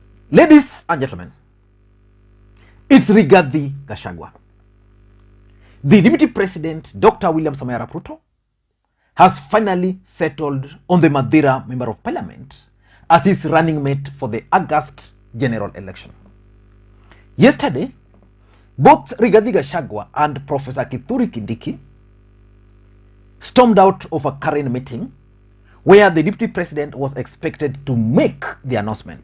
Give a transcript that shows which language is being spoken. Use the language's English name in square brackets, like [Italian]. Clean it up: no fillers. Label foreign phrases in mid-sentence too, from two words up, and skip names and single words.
[English] Ladies and gentlemen, it's Rigathi Gachagua. The Deputy President, Dr. William Samoei Arap Ruto, has finally settled on the Madeira Member of Parliament as his running mate for the August general election. Yesterday, both Rigathi Gachagua and Professor Kithure Kindiki stormed out of a current meeting where the Deputy President was expected to make the announcement.